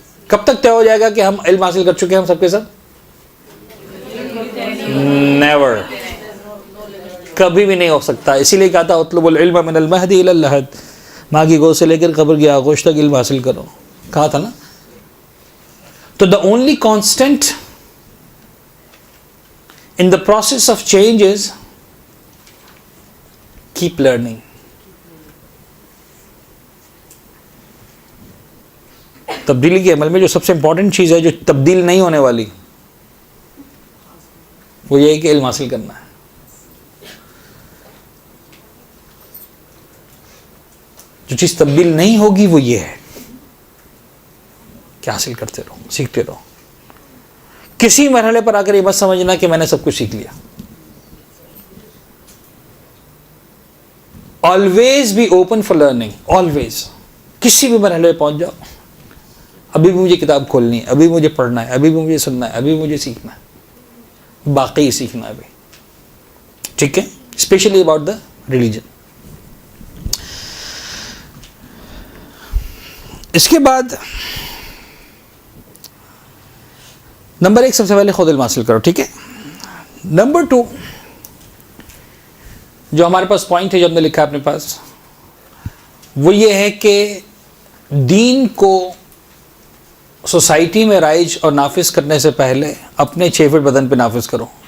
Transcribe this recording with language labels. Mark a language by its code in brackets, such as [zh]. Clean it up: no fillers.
[ur] کب تک طے ہو جائے گا کہ ہم علم حاصل کر چکے ہیں ہم سب کے سب؟ نیور، کبھی بھی نہیں ہو سکتا. اسی لیے کہا تھا [ar] اطلب العلم من المہد الی اللحد، [ur] ماں کی گود سے لے کر قبر کی آغوش تک علم حاصل کرو، کہا تھا نا. [en] تو the only constant in the process of change is keep learning. [ur] تبدیلی کے عمل میں جو سب سے امپورٹنٹ چیز ہے جو تبدیل نہیں ہونے والی وہ یہ ہے کہ علم حاصل کرنا ہے. جو چیز تبدیل نہیں ہوگی وہ یہ ہے کہ حاصل کرتے رہو، سیکھتے رہو. کسی مرحلے پر آ کر یہ مت سمجھنا کہ میں نے سب کچھ سیکھ لیا. [en] Always be open for learning, always. [ur] کسی بھی مرحلے پہ پہنچ جاؤ، ابھی بھی مجھے کتاب کھولنی ہے، ابھی مجھے پڑھنا ہے، ابھی بھی مجھے سننا ہے، ابھی مجھے سیکھنا ہے، باقی سیکھنا ہے ابھی. ٹھیک ہے، [en] Specially about the religion. [ur] اس کے بعد نمبر 1 سب سے پہلے خود علم حاصل کرو. ٹھیک ہے. نمبر 2 جو ہمارے پاس پوائنٹ ہے جو ہم نے لکھا ہے اپنے پاس، وہ یہ ہے کہ دین کو سوسائٹی میں رائج اور نافذ کرنے سے پہلے اپنے 6 فٹ بدن پہ نافذ کرو.